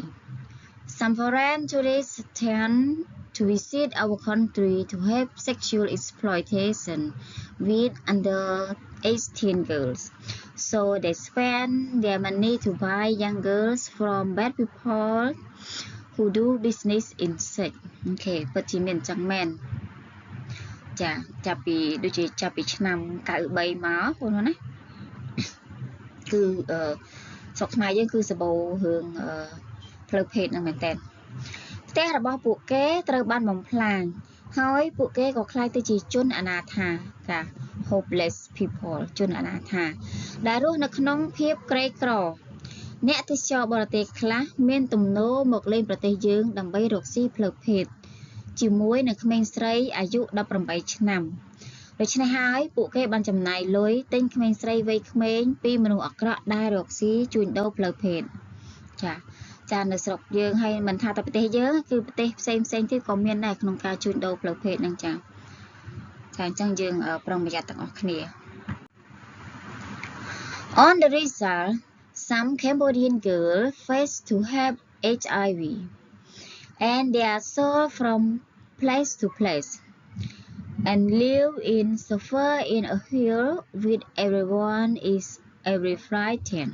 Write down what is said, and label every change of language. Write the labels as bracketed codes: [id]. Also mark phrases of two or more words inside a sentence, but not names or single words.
[en] Some foreign tourists tend to visit our country to have sexual exploitation with under 18 girls. So they spend their money to buy young girls from bad people who do business in sex. [km] Okay, ពិតជាមានចឹងមែនចាចាប់ពីដូចជាចាប់ពីឆ្នាំ93មកបងប្អូនណាគឺស្រុកខ្មែរយើងគឺសបោរឿងផ្លូវភេទហ្នឹងមែនតើផ្ទះរបស់ពួកគេត្រូវបានបំផ្លាញហើយពួកគេក៏ក្លាយទៅជាជន អនាថាចា [en] hopeless people [km] ជនអនាថាដែលរស់នៅក្នុងភាពក្រីក្រអ្នកទេសចរបរទេសខ្លះមានទំនោរមកលេងប្រទេសយើងដើម្បីរកស៊ី ផ្លូវភេទជាមួយនឹងក្មេងស្រីអាយុ18ឆ្នាំដូច្នេះហើយពួកគេបានចំណាយលុយទិញក្មេងស្រីវ័យក្មេងពីមនុស្សអាក្រក់ដែលរកស៊ីជួញដូរផ្លូវភេទចានៅស្រុកយើងហើយមិនថាតែប្រទេសយើងគឺប្រទេសផ្សេងទៀតក៏មានដែរក្នុងការជួញដូរផ្លូវភេទហ្នឹងចាអញ្ចឹងយើងប្រុងប្រយ័ត្នទាំងអស់គ្នា [en] On the result some Cambodian girls face to have HIV and they are sold from place to place and live in suffer in a hill with everyone is every frightened.